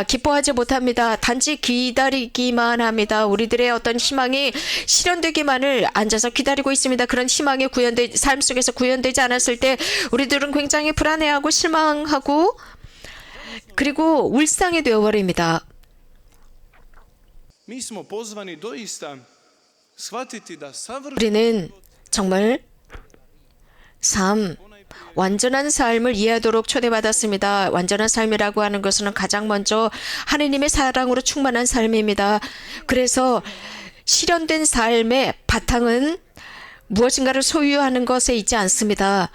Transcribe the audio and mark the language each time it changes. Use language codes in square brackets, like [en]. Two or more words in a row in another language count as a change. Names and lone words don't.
[ko] 기뻐하지 못합니다. 단지 기다리기만 합니다. 우리들의 어떤 희망이 실현되기만을 앉아서 기다리고 있습니다. 그런 희망이 삶 속에서 구현되지 않았을 때 우리들은 굉장히 불안해하고 실망하고 그리고 울상이 되어버립니다. [hr] Mi smo pozvani doista shvatiti da savršen [ko] 우리는 정말 완전한 삶을 이해하도록 초대받았습니다. 완전한 삶이라고 하는 것은 가장 먼저 하느님의 사랑으로 충만한 삶입니다. 그래서 실현된 삶의 바탕은 무엇인가를 소유하는 것에 있지 않습니다.